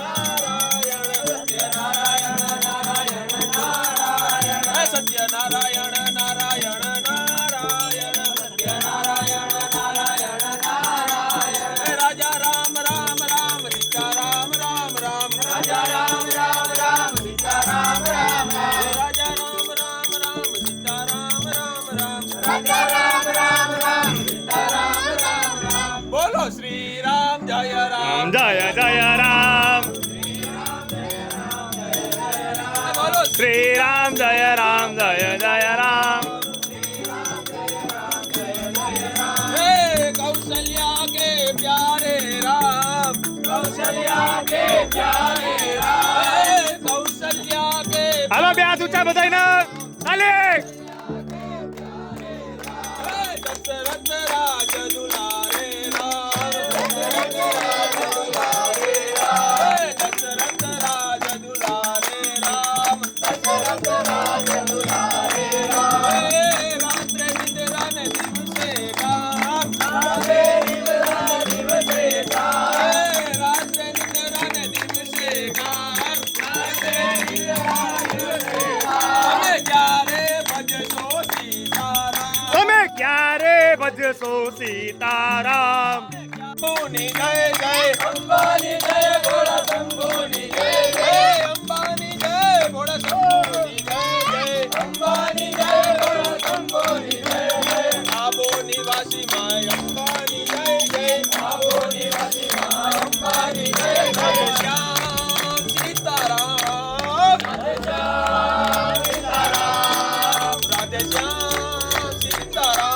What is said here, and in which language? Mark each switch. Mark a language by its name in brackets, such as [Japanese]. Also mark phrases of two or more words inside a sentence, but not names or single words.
[Gujarati] સત્ય નારાયણ નારાયણ નારાયણ સત્ય નારાયણ નારાયણ નારાયણ રાજા રામ રામ રામ સીતા રામ રામ રામ રાજા રામ રામ રામ સીતા રામ રામ રામ રાજા રામ રામ રામ સીતા રામ રામ રામ રાજા રામ રામ રામ સીતા રામ રામ રામ બોલો શ્રી રામ જય રામ જય જય રામ બોલો શ્રી રામ જય રામ જય જય રામ [Hindi] हे कौशल्या के प्यारे राम कौशल्या के प्यारे राम कौशल्या के [Gujarati] હાલો બે હાથ ઊંચા બધાયને ચાલે [Hindi] दशरथ राज दुलारे राम दशरथ राज दुलारे राम दशरथ राज दुलारे राम दशरथ राज दुलारे राम [Gujarati] રાત્રે નિદ્રા ને દિવસે કામ રાત્રે નિદ્રા દિવસે કામ રાત્રે નિદ્રા ને દિવસે કામ રાત્રે નિદ્રા દિવસે કામ ક્યારે ભજશો સીતારામ તમે ક્યારે ભજશો સીતારામ અંબાની જય જય અંબાની જય ભોળા શંભુની જય જય અંબાની જય ભોળા શંભુની જય જય અંબાની જય ભોળા શંભુની જય જય આબો નિવાસી માય અંબાની જય જય આબો નિવાસી માય અંબાની જય જય શ્યામ સીતારામ રાધે શ્યામ સીતારામ રાધે શ્યામ સીતારામ